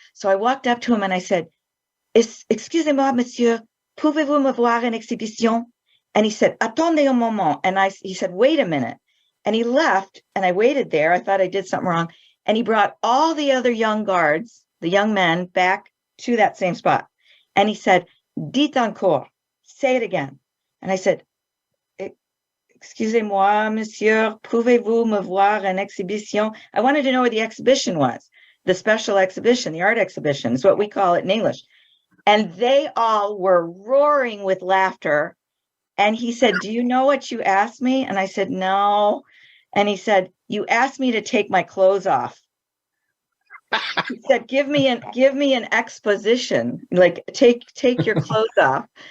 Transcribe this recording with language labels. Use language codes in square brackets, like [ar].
[en] So I walked up to him and I said, [fr] excusez-moi, monsieur, pouvez-vous me voir en exhibition? [en] And he said, [fr] attendez un moment. [en] And he said, wait a minute. And he left and I waited there. I thought I did something wrong. And he brought all the other young guards, the young men, back to that same spot. And he said, [fr] dites encore, [en] say it again. And I said, [fr] excusez-moi, monsieur, pouvez-vous me voir en exhibition? [en] I wanted to know where the exhibition was, the special exhibition, the art exhibition is what we call it in English. And they all were roaring with laughter. And he said, do you know what you asked me? And I said, no. And he said, you asked me to take my clothes off. He said, give me an exposition, like take your clothes off.